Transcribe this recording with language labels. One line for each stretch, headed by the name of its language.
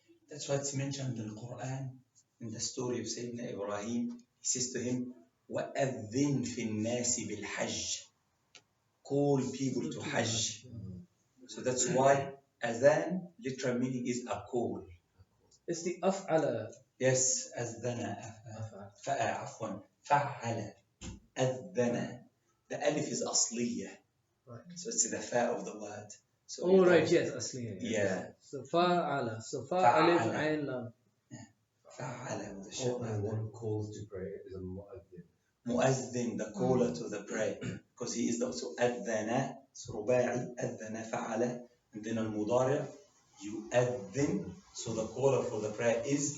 English: That's why it's mentioned in the Quran, in the story of Sayyidina Ibrahim. He says to him,
Arabic: وَأَذِّن فِي النَّاسِ بِالْحَجِّ.
English: Call people to Hajj. So that's why adhan, literal meaning is a call. It's the af'ala.
Arabic: Yes, أذن عفوا فعل أذن.
English: The alif is أصلية. Right. So it's the fa of the word. So Oh, right, yes, asliya. Yeah. So fa'ala. So Fa'ala. alif, ayn, lam. فعل with the Oh, and one who calls to pray is a mu'adhin. مؤذن, the caller to the prayer, because he is also أذن, so
Arabic: رباعي أذن فعل,
English: and then المضارع يؤذن, so the caller for the prayer is